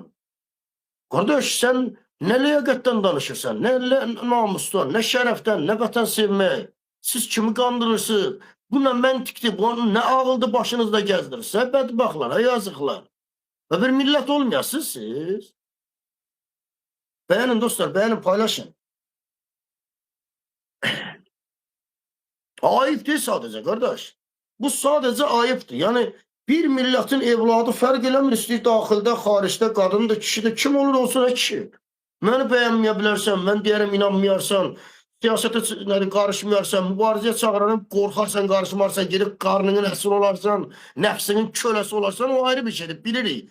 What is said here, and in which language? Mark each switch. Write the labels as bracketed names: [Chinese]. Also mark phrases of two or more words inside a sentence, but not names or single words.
[Azerbaijani] Qardaş, sən nə ləyaqətdən danışırsan, nə namusdan, nə şərəfdən, nə vətən sevmək. Siz kimi qandırırsınız? Bu nə məntiqdir, bu nə ağıldı başınızda gəzdirirsə, bədbaxtlar, yazıqlar. Və bir millət olmayasınız siz. [Turkish] Beğenin dostlar, beğenin, paylaşın. Ayıp değil sadece kardeş. Bu sadece ayıptır. Yani bir milletin evladı [Azerbaijani] fərq eləmir, istəyir daxildə, xaricdə, qadındır, kişidir, kim olur olsun kişi. Məni bəyənməyə bilərsən, mən deyərəm inanmayarsan, siyasətə qarışmayarsan, mübarizəyə çağıranım, qorxarsan, qarışmarsan, gedib qarnının əsir olarsan, nəfsinin köləsi olarsan, o ayrı bir şeydir, bilirik.